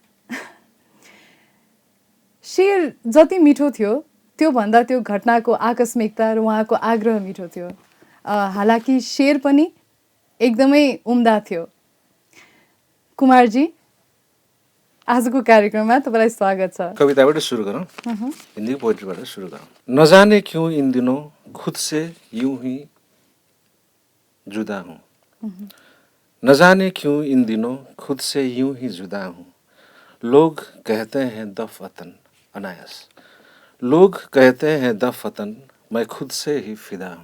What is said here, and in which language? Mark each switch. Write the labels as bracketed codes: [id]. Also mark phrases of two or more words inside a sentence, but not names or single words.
[ne] शेर जति मिठो थियो त्योभन्दा त्यो घटनाको आकस्मिकता र उहाँको आग्रह मिठो थियो। हालाकि शेर पनि एकदमै उम्दा थियो। कुमारजी, आजको कार्यक्रममा तपाईँलाई स्वागत छ। कविताबाट सुरु गरौँ, हिन्दी पोइट्रीबाट सुरु गरौँ। [hi] न जाने क्यों इन दिनों खुद से यूं ही जुदा हूँ, न जाने क्यों इन दिनों खुद से यूं ही जुदा हूँ। लोग कहते हैं दफवतन अनायास, लोग कहते हैं दफवतन, मैं खुद से ही फिदा हूँ।